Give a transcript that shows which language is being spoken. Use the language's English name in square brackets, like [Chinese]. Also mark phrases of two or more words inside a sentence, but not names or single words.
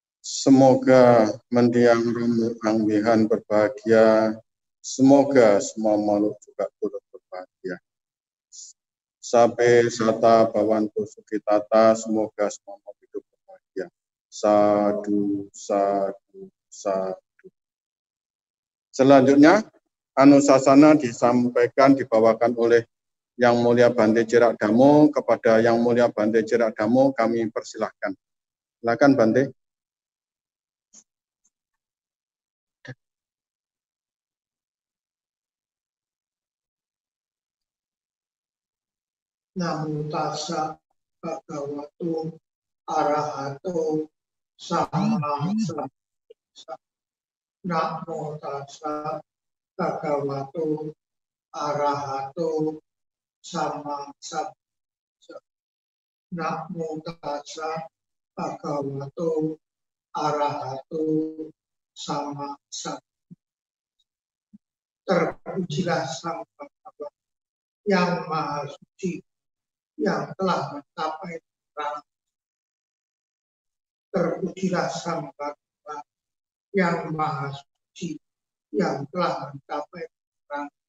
[Indonesian] Semoga mendiang romo anggihan berbahagia. Semoga semua makhluk juga turut berbahagia. [Pali] Sabe sata bawantu sukitata, [Indonesian] semoga semua makhluk hidup berbahagia. [Pali] Sadu, sadu, sadu. [Indonesian] Selanjutnya, anusasana disampaikan, dibawakan oleh Yang Mulia Bante Cirak Damo. Kepada Yang Mulia Bante Cirak Damo kami persilahkan. Silakan Bante. [Pali] Namo tassa bhagavato arahato sama sambuddhassa. Namo tassa bhagavato arahato sama sambuddhassa. Namo tassa bhagavato arahato sama sambuddhassa. [Indonesian] Terpujilah Sang Bhagawan yang Maha Suci, yang telah mencapai terang. Terpujilah Sang Bhagawan yang Maha Suci, yang telah mencapai terang.